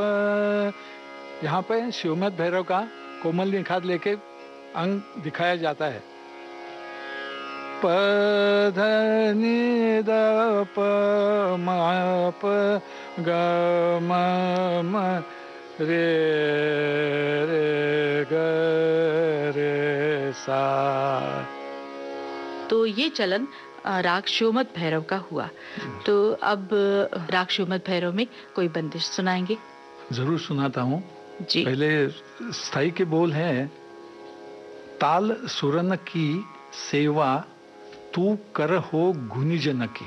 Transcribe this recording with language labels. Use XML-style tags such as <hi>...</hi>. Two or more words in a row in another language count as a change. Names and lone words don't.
<hi>यहाँ पे शिवमत भैरव का कोमल निखात लेके अंग दिखाया जाता है। प ध नि द प म प ग म म रे रे ग रे सा। तो ये चलन राग शिवमत भैरव का हुआ। तो अब राग शिवमत भैरव में कोई बंदिश सुनाएंगे? जरूर सुनाता हूँ जी। पहले स्थाई के बोल हैं, ताल सुरन की सेवा तू कर हो गुनिजन की।</hi>